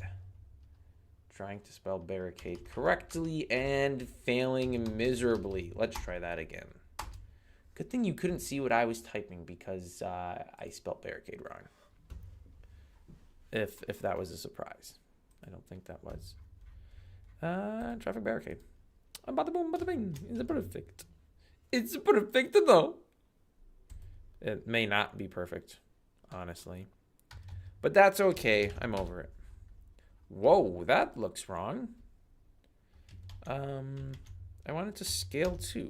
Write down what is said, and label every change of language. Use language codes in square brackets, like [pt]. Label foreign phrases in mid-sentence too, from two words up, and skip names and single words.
[en] Trying to spell barricade correctly and failing miserably. Let's try that again. Good thing you couldn't see what I was typing because I spelled barricade wrong. If that was a surprise. I don't think that was. Traffic barricade. Bada boom, bada bing. It's perfect. It's perfect though. It may not be perfect, honestly. But that's okay. I'm over it. Whoa, that looks wrong. I want it to scale too.